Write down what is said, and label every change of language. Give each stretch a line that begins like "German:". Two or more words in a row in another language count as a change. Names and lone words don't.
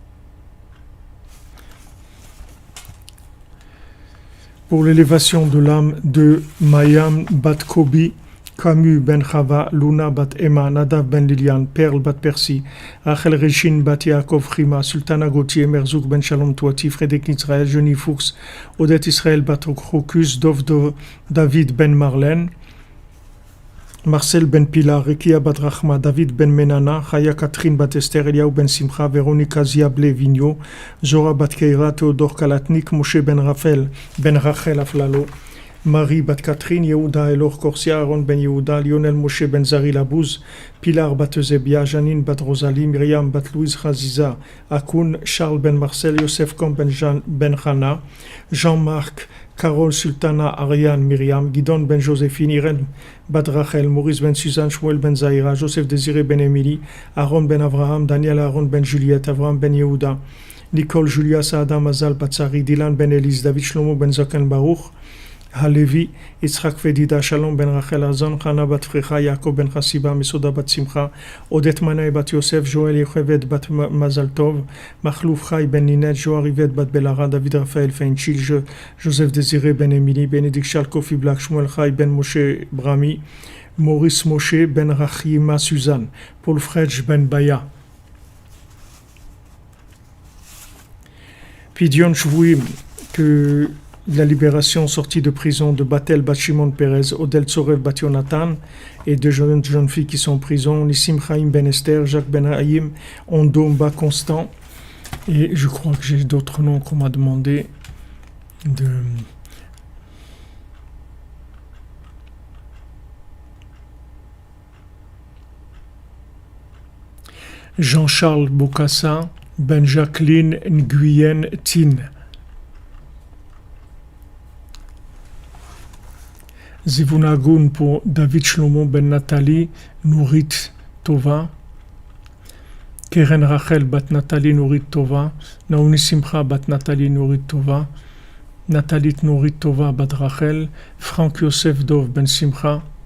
French: Pour l'élévation de l'âme de Mayam bat Kobi, Camus ben Chava, Luna bat Emma, Nadav ben Lilian, Perle bat Percy, Rachel Rechin bat Yaakov Rima, Sultana Gauthier, Merzouk ben Shalom Touati, Frédéric Israël, Jenny Fuchs, Odette Israël bat Crocus, David ben Marlène, Marcel ben Pilar, Rekia bat Rachma, David ben Menana, Chaya Catherine bat Esther, Eliaou ben Simcha, Véronica Ziable Vigno, Zora bat Keira, Théodore Kalatnik, Moshe ben Rachel Aflalo, Marie bat Catherine, Yehuda Elor Corsia, Aaron ben Yehuda, Lionel Moshe ben Zari Labouz, Pilar bat Eusebia, Janine bat Rosalie, Myriam bat Louise Chaziza, Akoun, Charles ben Marcel, Yosef Kom ben Hana, Jean-Marc, Carole Sultana, Ariane, Myriam, Guidon ben Joséphine, Irène bat Rachel, Maurice ben Suzanne, Shmuel ben Zahira, Joseph Désiré ben Émilie, Aaron ben Avraham, Daniel Aaron ben Juliette, Avraham ben Yehuda, Nicole Julia Saada Mazal Batsari, Dylan ben Elise, David Shlomo ben Zaken Baruch, Halevi, Yitzhak Fedida, Shalom ben Rachel Azon, Chana bat Frecha, Yaakov ben Chassiba, Mesoda bat Simcha, Odette Manaï bat Yosef, Joël Yechevet bat Mazal Tov, Machlouf Chai ben Ninet, Joar Rivet bat Belara, David Raphaël Feinchil, Joseph Désiré ben Émilie, Bénédicte Charles Kofi Black, Shmuel Chai ben Moshe Brami, Maurice Moshe ben Rachima Suzanne, Paul Fredj ben Baya.
Hebrew: Pidion Shvouim,
French: que la libération sortie de prison de Batel bat Shimon Perez, Odel Tsorev bat Yonatan et deux jeunes filles qui sont en prison, Nissim Chaim ben Esther, Jacques ben Haïm, Ondomba Constant, et je crois que j'ai d'autres noms qu'on m'a demandé de... Jean-Charles Bokassa, Ben Jacqueline Nguyen Tin. Zivunagun pour David Shlomo ben Nathalie, Nourit Tova, Keren Rachel bat Nathalie Nourit Tova, Naouni Simcha bat Nathalie Nourit Tova, Nathalie Nourit Tova bat Rachel, Franck Yosef Dov ben Simcha,